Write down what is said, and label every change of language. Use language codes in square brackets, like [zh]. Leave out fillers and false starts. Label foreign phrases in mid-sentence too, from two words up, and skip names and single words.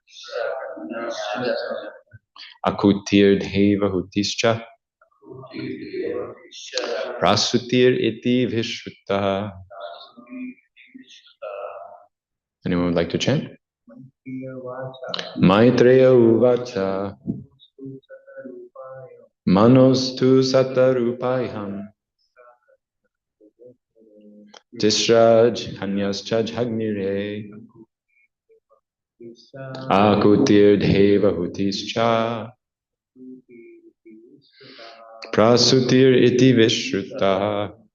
[sa] आकूतिर् देवहूतिश्च प्रसूतिर् इति विश्रुताः. [en] Anyone would like to chant? [sa] मैत्रेय उवाच मनोस्तु शतरूपायां तिस्रः कन्याश्च जज्ञिरे आकूतिर् देवहूतिश्च प्रसूतिर् इति विश्रुताः.